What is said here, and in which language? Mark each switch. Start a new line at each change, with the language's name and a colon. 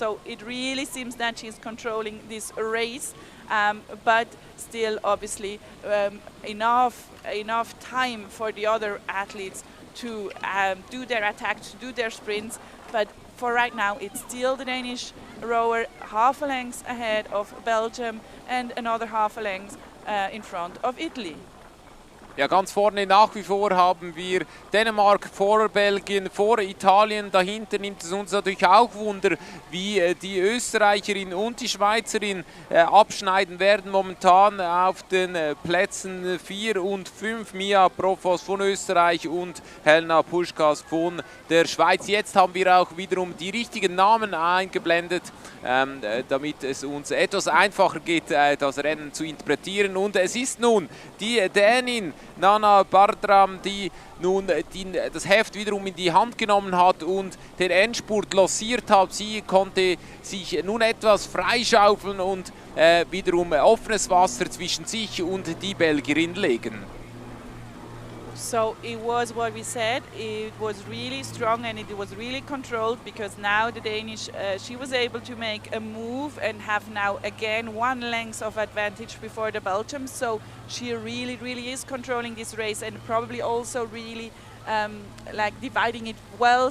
English: So it really seems that she's controlling this race, but still, obviously, enough time for the other athletes to do their attacks, to do their sprints. But for right now, it's still the Danish rower half a length ahead of Belgium and another half a length in front of Italy.
German: Ja, ganz vorne nach wie vor haben wir Dänemark vor Belgien, vor Italien. Dahinter nimmt es uns natürlich auch Wunder, wie die Österreicherin und die Schweizerin abschneiden werden. Momentan auf den Plätzen 4 und 5 Mia Profos von Österreich und Helena Puschkas von der Schweiz. Jetzt haben wir auch wiederum die richtigen Namen eingeblendet, damit es uns etwas einfacher geht, das Rennen zu interpretieren. Und es ist nun die Dänin Nana Bartram, die nun das Heft wiederum in die Hand genommen hat und den Endspurt lanciert hat. Sie konnte sich nun etwas freischaufeln und wiederum offenes Wasser zwischen sich und die Belgierin legen.
English: So it was what we said, it was really strong and it was really controlled, because now the Danish, she was able to make a move and have now again 1 length of advantage before the Belgium. So she really is controlling this race, and probably also really like dividing it well.